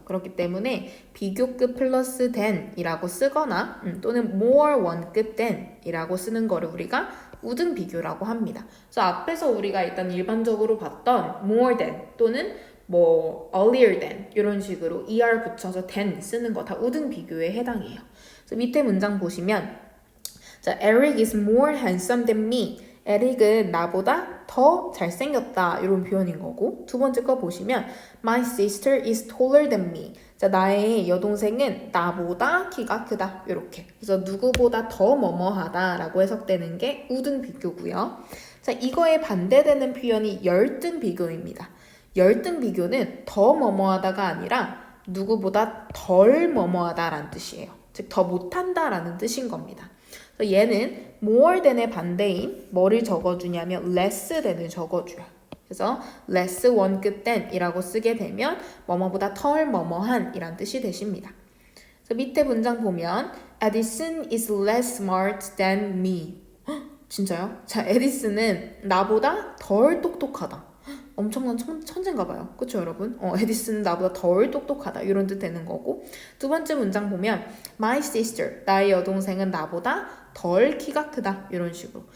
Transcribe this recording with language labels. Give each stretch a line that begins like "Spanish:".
Korean: 그렇기 때문에 비교급 플러스 than이라고 쓰거나 또는 more 원급 than이라고 쓰는 거를 우리가 우등 비교라고 합니다. 그래서 앞에서 우리가 일단 일반적으로 봤던 more than 또는 뭐 earlier than 이런 식으로 er 붙여서 than 쓰는 거 다 우등 비교에 해당해요. 그래서 밑에 문장 보시면 자,
English: Eric is more handsome than me.
Korean: 에릭은 나보다 더 잘생겼다. 이런 표현인 거고 두 번째 거 보시면
English: My sister is taller than me.
Korean: 자, 나의 여동생은 나보다 키가 크다. 이렇게. 그래서 누구보다 더 뭐뭐하다 라고 해석되는 게 우등 비교고요. 자, 이거에 반대되는 표현이 열등 비교입니다. 열등 비교는 더 뭐뭐하다가 아니라 누구보다 덜 뭐뭐하다라는 뜻이에요. 즉, 더 못한다라는 뜻인 겁니다. 그래서 얘는 more than의 반대인 뭐를 적어주냐면 less than을 적어줘요. 그래서 less 원급 than이라고 쓰게 되면 뭐뭐보다 덜 뭐뭐한 이란 뜻이 되십니다. 그래서 밑에 문장 보면
English: Edison is less smart than me.
Korean: 헉, 진짜요? 자, 에디슨은 나보다 덜 똑똑하다. 엄청난 천재인가 봐요. 그쵸 여러분? 에디슨은 나보다 덜 똑똑하다. 이런 뜻 되는 거고 두 번째 문장 보면
English: My sister,
Korean: 나의 여동생은 나보다 덜 키가 크다. 이런 식으로.